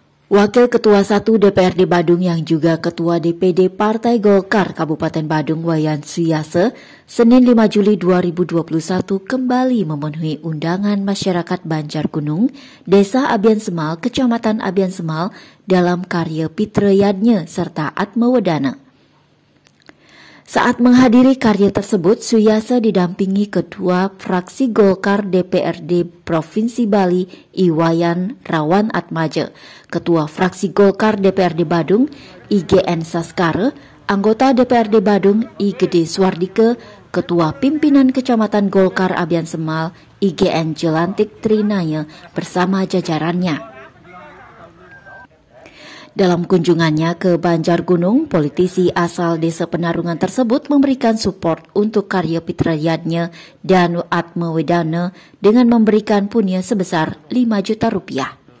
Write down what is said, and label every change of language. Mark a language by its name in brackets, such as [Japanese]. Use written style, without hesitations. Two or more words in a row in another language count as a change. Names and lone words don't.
[Indonesian] Wakil Ketua 1 DPRD Badung yang juga Ketua DPD Partai Golkar Kabupaten Badung Wayan Suyase, Senin 5 Juli 2021 kembali memenuhi undangan masyarakat Banjargunung, Desa Abian Semal, Kecamatan Abian Semal dalam karya Pitrayadnya serta Atmawedana. Saat menghadiri karya tersebut, Suyase didampingi Ketua Fraksi Golkar DPRD Provinsi Bali Iwayan Rawan Atmaja, Ketua Fraksi Golkar DPRD Badung IGN Saskara, anggota DPRD Badung I Gede Swardike, Ketua Pimpinan Kecamatan Golkar Abian Semal IGN Jelantik Trinaya bersama jajarannya. Dalam kunjungannya ke Banjargunung, politisi asal Desa Penarungan tersebut memberikan support untuk karya Pitrayadnya dan Atmawedana dengan memberikan punya sebesar 5 juta rupiah.